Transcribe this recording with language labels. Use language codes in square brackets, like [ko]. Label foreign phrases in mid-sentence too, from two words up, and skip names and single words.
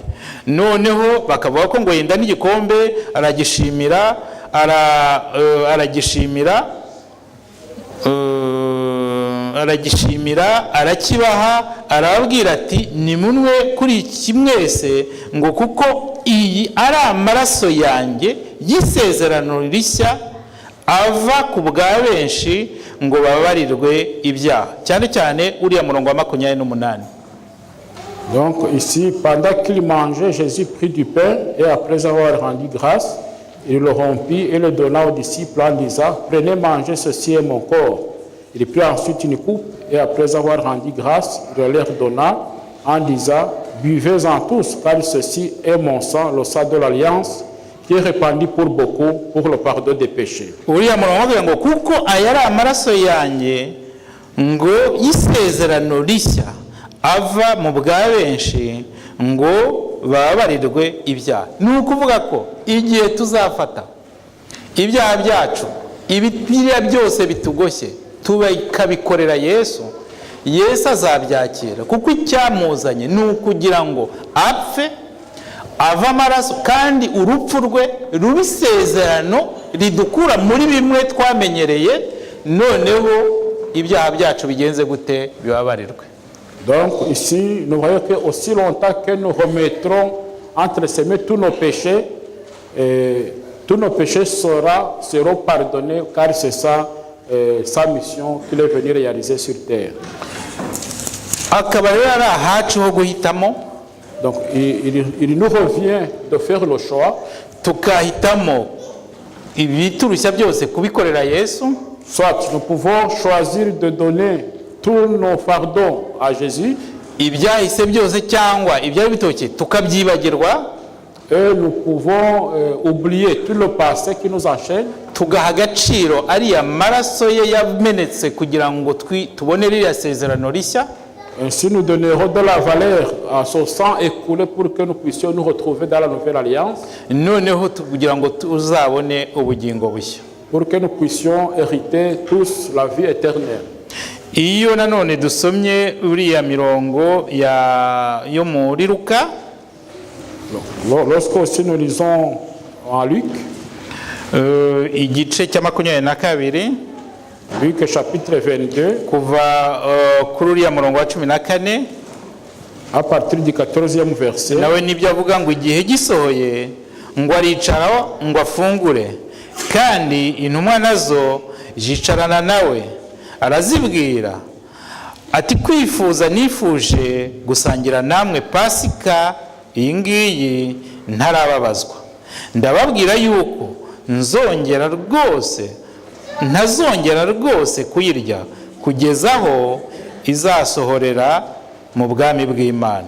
[rw] Noneho bakavuga ko ngo yenda n'igikombe aragishimira, arakibaha, arababwira ati nimunwe kuri iki mwese, ngo kuko iyi ari amaraso yanjye y'isezerano rishya ava ku bwa benshi ngo bababarirwe ibyaha. Cyane cyane uriya murongo wa 28. [fr] Donc ici, pendant qu'il mangeait, Jésus prit du pain et après avoir rendu grâce, il le rompit et le donna aux disciples en disant, prenez, mangez, ceci est mon corps. Il prit ensuite une coupe et après avoir rendu grâce, il leur donna en disant, buvez-en tous, car ceci est mon sang, le sang de l'alliance, qui est répandu pour beaucoup pour le pardon des péchés. [rw] uriya murongo wavuga ngo kuko aya ari amaraso yanjye ngo y'isezerano rishya ava mu bwa benshi ngo bababarirwe ibyaha. Ni ukuvuga ko igihe tuzafata ibyaha byacu ibiriya byose bitugoshye tukabikorera Yesu, Yesu azabyakira kuko icyamuzanye ni ukugira ngo apfe ava amaraso kandi urupfu rwe ruba isezerano ridukura muri bimwe twamenyereye, noneho ibyaha byacu bigenze gute bibabarirwe. [fr] Donc ici, nous voyons que aussi longtemps que nous remettrons entre ses mains tous nos péchés seront pardonnés, car c'est ça sa mission qu'il est venu réaliser sur terre. [rw] Akaba rero ari ahacu ho guhitamo. [fr] Donc il nous revient de faire le choix, [rw] tukahitamo ibiturushya byose kubikorera Yesu. [fr] Soit nous pouvons choisir de donner tous nos fardeaux à Jésus, [rw] ibyahise byose cyangwa ibyari bitoke tukabyibagirwa, [fr] et nous pouvons oublier tout le passé qui nous enchaîne, [rw] tugaha agaciro ariya maraso ye yamenetse kugira ngo tubone ririya sezerano rishya. [fr] Ainsi nous donnerons de la valeur à son sang écoulé pour que nous puissions nous retrouver dans la nouvelle alliance, [rw] noneho kugira ngo tuzabone ubugingo bushya, [fr] pour que nous puissions hériter tous la vie éternelle. [rw] Iyo nanone dusomye uriya mirongo yo muri Luka, [fr] lorsque aussi nous lisons en Luc, [rw] igice cya 22, [fr] Luc chapitre 22, [rw] kuva kuri uriya murongo wa 14, [fr] à partir du 14e verset, [rw] nawe nibyo avuga ngo igihe gisohoye ngo aricara ngo afungure, kandi intumwa nazo zicarana nawe, arazibwira ati kwifuza nifuje gusangira namwe Pasika iyi ngiyi ntarababazwa, ndababwira yuko ntazongera rwose kuyirya kugeza aho izasohorera mu bwami bw'Imana.